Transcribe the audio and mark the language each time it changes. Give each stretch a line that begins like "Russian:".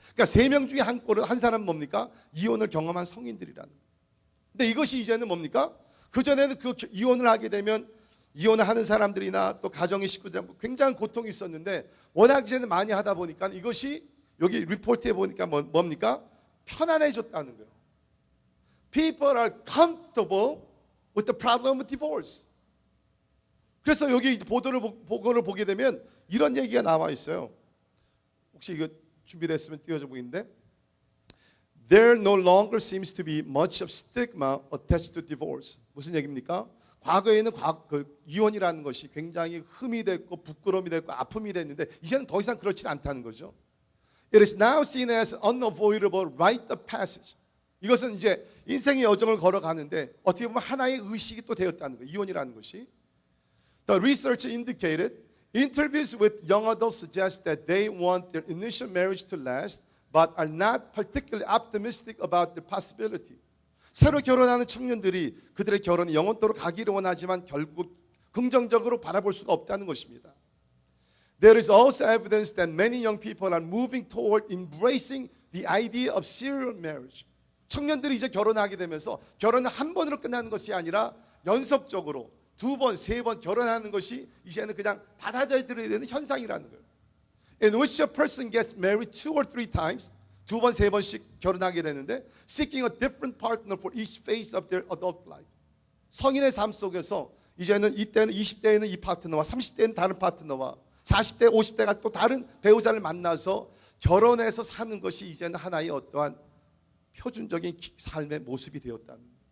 Korean: 그러니까 3명 중에 한 사람은 뭡니까? 이혼을 경험한 성인들이라는. 근데 이것이 이제는 뭡니까? 그전에는 그 이혼을 하게 되면 이혼을 하는 사람들이나 또 가정의 식구들한테 굉장히 고통이 있었는데 워낙 이제는 많이 하다 보니까 이것이 여기 리포트에 보니까 뭡니까? 편안해졌다는 거예요.
English: People are comfortable with the problem of divorce.
Korean: 그래서 여기 보고를 보게 되면 이런 얘기가 나와 있어요. 혹시 이거 준비됐으면 띄워줘 보이는데,
English: There no longer seems to be much of stigma attached to divorce.
Korean: 무슨 얘기입니까? 과거에는 이혼이라는 것이 굉장히 흠이 됐고 부끄러움이 됐고 아픔이 됐는데 이제는 더 이상 그렇지 않다는 거죠.
English: It is now seen as unavoidable rite of passage.
Korean: 이것은 이제 인생의 여정을 걸어가는데 어떻게 보면 하나의 의식이 또 되었다는 거예요. 이혼이라는 것이.
English: The research indicated interviews with young adults suggest that they want their initial marriage to last, but are not particularly optimistic about the possibility.
Korean: 새로 결혼하는 청년들이 그들의 결혼이 영원토록 가기를 원하지만 결국 긍정적으로 바라볼 수가 없다는 것입니다.
English: There is also evidence that many young people are moving toward embracing the idea of serial marriage.
Korean: 청년들이 이제 결혼하게 되면서 결혼은 한 번으로 끝나는 것이 아니라 연속적으로 2번, 3번 결혼하는 것이 이제는 그냥 받아들여야 되는 현상이라는 거예요.
English: In which a person gets married 2 or 3 times,
Korean: 2번, 3번씩 결혼하게 되는데
English: seeking a different partner for each phase of their adult life.
Korean: 성인의 삶 속에서 이제는 이때는 20대에는 이 파트너와 30대에는 다른 파트너와 40대, 50대가 또 다른 배우자를 만나서 결혼해서 사는 것이 이제는 하나의 어떠한 표준적인 삶의 모습이 되었다는 거예요.